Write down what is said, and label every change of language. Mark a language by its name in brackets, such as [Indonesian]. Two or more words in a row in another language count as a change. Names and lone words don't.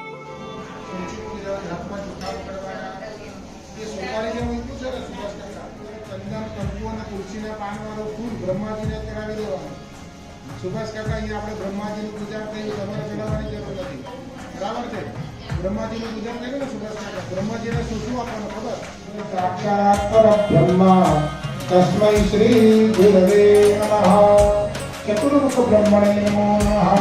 [Gujarati] તુલસીના પાનવાળો ફૂલ બ્રહ્માજીને ચડાવી દેવાનું. સુભાષ કાકા અહીંયા આપણે બ્રહ્માજીનું પૂજા કર્યું, તમારે ચડાવવાની જરૂર નથી. બરાબર છે? બ્રહ્માજીનું પૂજન કર્યું ને સુભાષ કાકા. બ્રહ્માજીને શું શું આપવાનું ખબર? [Sanskrit] સાક્ષાત પરબ્રહ્મ तस्मै श्री गुरवे नमः। चतुर्मुख ब्रह्मणे नमो नमः।